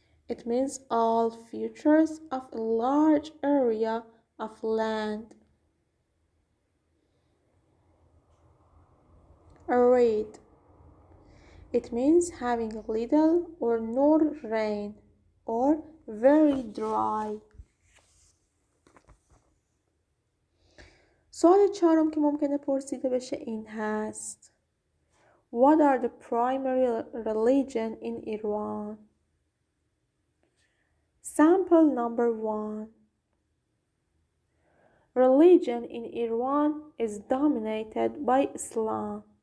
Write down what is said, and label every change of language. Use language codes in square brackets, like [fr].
[en] It means all features of a large area of land. Arid. It means having little or no rain or very dry. [fa] سوال چهارم که ممکنه پرسیده بشه این هست. [en] What are the primary religion in Iran? Sample number 1. Religion in Iran is dominated by Islam.